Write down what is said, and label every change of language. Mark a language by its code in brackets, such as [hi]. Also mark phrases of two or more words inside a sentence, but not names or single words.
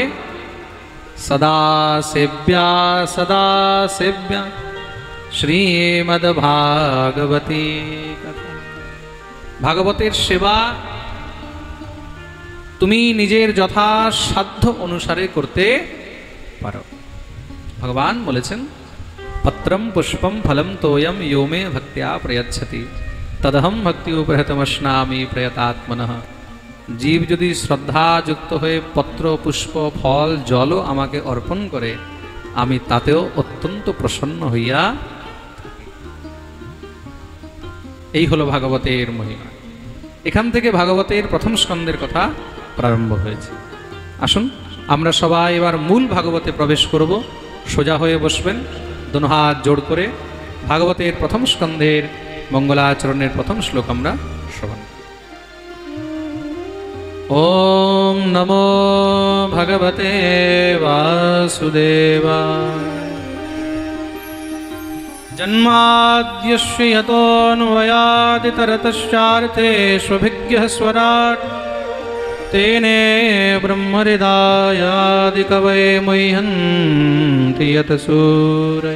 [sa] সদা সেব্যা সদা সেব্যা শ্রীমদ্ভাগবতী কথা। [bn] ভাগবতের সেবা তুমি নিজের যথাসাধ্য অনুসারে করতে পারো। ভগবান বলেছেন, [sa] পত্রম পুষ্পম ফলম তোয়ম यो मे ভক্ত্যা প্রয়চ্ছতি তদহম ভক্তি উপহৃতমস্নামি প্রয়তাত্মনঃ। [bn] জীব যদি শ্রদ্ধাযুক্ত হয়ে পত্র, পুষ্প, ফল, জলও আমাকে অর্পণ করে, আমি তাতেও অত্যন্ত প্রসন্ন হইয়া। এই হলো ভাগবতের মহিমা। এখান থেকে ভাগবতের প্রথম স্কন্ধের কথা প্রারম্ভ হয়েছে। আসুন আমরা সবাই এবার মূল ভাগবতে প্রবেশ করব। সোজা হয়ে বসবেন, দোনো হাত জোড় করে ভাগবতের প্রথম স্কন্ধের মঙ্গলাচরণের প্রথম শ্লোক আমরা শ্রবণ। [sa] ওম নমো ভগবতে বাসুদেবায়। জন্মাদ্যস্য यतोऽन्वयादितरतश्चार्थेष्वभिज्ञः स्वराट् तेने ब्रह्महृदायादिकवये मुह्यन्ति यतसूरयः।